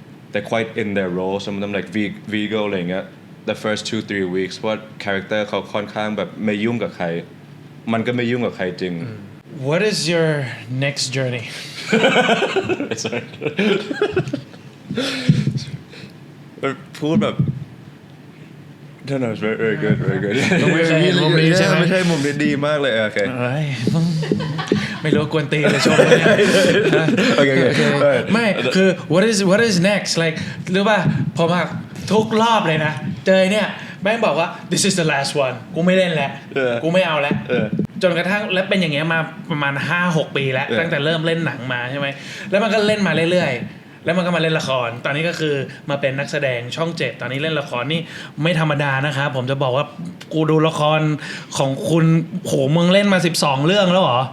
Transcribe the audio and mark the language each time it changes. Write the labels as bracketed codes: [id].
[en] they're quite in their role some of them like Vigo [th] อะไรอย่างเงี้ย [en] the first 2-3 weeks [th] เพราะ character เขาค่อนข้างแบบไม่ยุ่งกับใครมันก็ไม่ยุ่งกับใครจริง [en] What is your next journey [th] พูดแบบท่าน [en] very good [th] ไม่ใช่มุมนี้ใช่ไหม ไม่ใช่มุมนี้ดีมากเลยโอเค ไม่รู้กวนตีเลยชมเลย โอเค ไม่คือ [en] what is next like [th] หรือว่าผมอะทุกรอบเลยนะเจอเนี่ยแม่งบอกว่า [en] this is the last one [th] กูไม่เล่นแล้วกูไม่เอาแล้วจนกระทั่งและเป็นอย่างเงี้ยมาประมาณ 5-6 ปีแล้วตั้งแต่เริ่มเล่นหนังมาใช่ไหมแล้วมันก็เล่นมาเรื่อยๆแล้วมันก็มาเล่นละครตอนนี้ก็คือมาเป็นนักแสดงช่อง 7ตอนนี้เล่นละครนี่ไม่ธรรมดานะครับผมจะบอกว่ากูดูละครของคุณโหมึงเล่นมา12 เรื่องแล้วเหรอ